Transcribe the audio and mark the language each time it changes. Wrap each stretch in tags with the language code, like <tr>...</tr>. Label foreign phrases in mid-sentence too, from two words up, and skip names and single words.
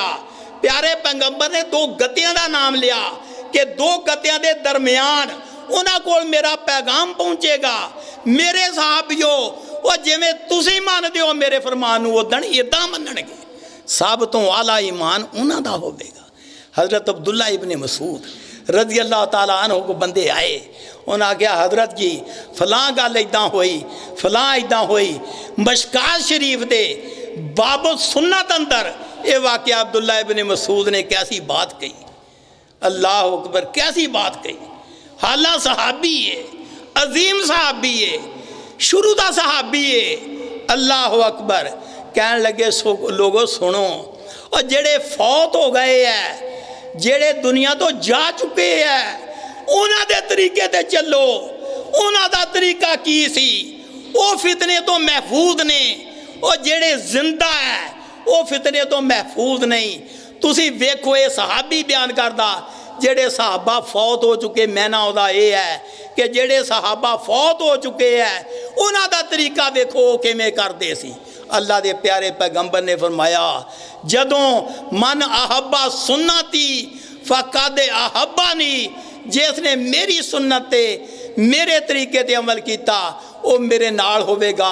<pa>پیارے پیغمبر نے دو گتیاں کا نام لیا کہ دو گتیاں کے درمیان اوہناں کول میرا پیغام پہنچے گا. میرے صحابیو وہ جویں تسیں مندے ہو میرے فرمان نوں اودن ایداں منن گے. سب توں اعلیٰ ایمان اوہناں دا ہووے گا۔ حضرت عبداللہ ابن مسعود</pa> <ar>رضي الله تعالى عنه</ar> <pa>کو بندے آئے، اونہیں آکھیا حضرت جی فلاں گل ایداں ہوئی، فلاں ایداں ہوئی. مشکوٰۃ شریف دے باب سنت اندر یہ واقعہ عبداللہ ابن مسعود نے کیسی بات کہی,</pa> <ar>الله أكبر,</ar> <pa>کیسی بات کہی. حالا صحابی ہے، عظیم صحابی ہے، شروع دا صحابی ہے.</pa> <ar>الله أكبر.</ar> <pa>کہن لگے لوگوں سنو، اور جیہڑے فوت ہو گئے ہے، جیہڑے دنیا توں جا چکے ہیں، اوہناں دے طریقے تے چلو. اوہناں دا طریقہ کی سی? وہ فتنے توں محفوظ نے، اور جیہڑے زندہ ہے وہ فتنے توں محفوظ نہیں. تسی ویکھو یہ صحابی بیان کردا جیہڑے صحابہ فوت ہو چکے. مینا اوہدا یہ ہے کہ جیہڑے صحابہ فوت ہو چکے ہیں اوہناں دا طریقہ ویکھو کویں کردے سی. اللہ کے پیارے پیغمبر نے فرمایا جدوں</pa> <ar>من أحب سنتي فقد أحبني,</ar> <pa>جس نے میری سنت تے میرے طریقے تے عمل کیا وہ میرے نال ہووے گا.</pa>